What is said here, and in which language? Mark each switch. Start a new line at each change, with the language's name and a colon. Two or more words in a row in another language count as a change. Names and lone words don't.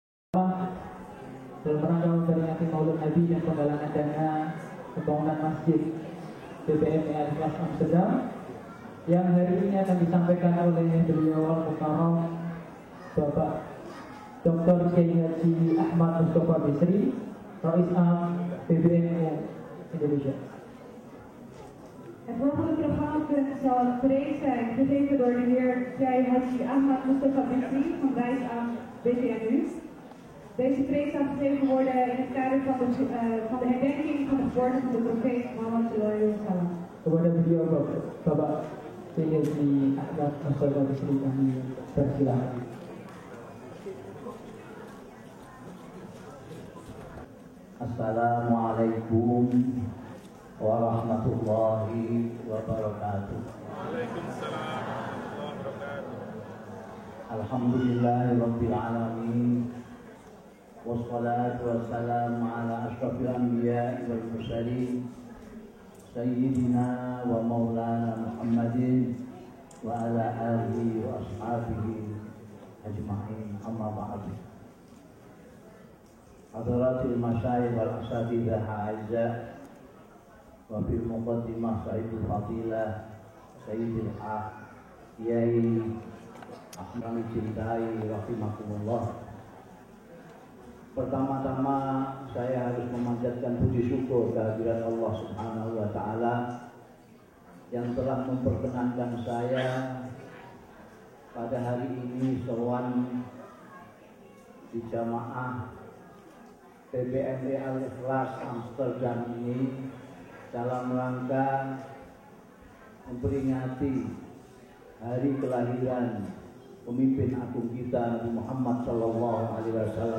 Indonesian: dalam rangka memperingati Maulid Nabi dan penggalangan dana pembangunan masjid BPMI Al-Ikhlas Amsterdam yang hari ini akan disampaikan oleh beliau Al-Mukarram Bapak Dr. Kiai Haji Ahmad Mustafa Bisri, Rais Am PBNU Indonesia.
Dutch: Het volgende programmapunt zal preek zijn gegeven door de heer Kiai Haji Ahmad Mustafa Bisri van Rais Am BVNU. Deze preek zal gegeven worden in het kader van de herdenking van de geboorte van de profeet Muhammad
Arabic: صلى الله عليه وسلم.
Indonesian: Kepada beliau Bapak Kiai Haji Ahmad Mustafa Bisri kami persilakan.
Arabic: السلام عليكم ورحمة الله وبركاته. وعليكم السلام ورحمة الله وبركاته. الحمد لله رب العالمين. والصلاة والسلام على أشرف الأنبياء والمرسلين سيدنا ومولانا محمد وعلى آله وأصحابه أجمعين، أما بعد. حضرات المشايخ والأساتذة الأعزاء وفي المقدمة سيد الفضيلة سيدي Kiai Ahmad Cintai رحمكم الله.
Indonesian: Pertama-tama saya harus memanjatkan puji syukur kehadirat
Arabic: الله سبحانه وتعالى
Indonesian: yang telah memperkenankan saya pada hari ini sowan di jamaah PBMI Al-Ikhlas Amsterdam ini dalam rangka memperingati hari kelahiran pemimpin agung kita Nabi Muhammad
Arabic: صلى الله عليه وسلم.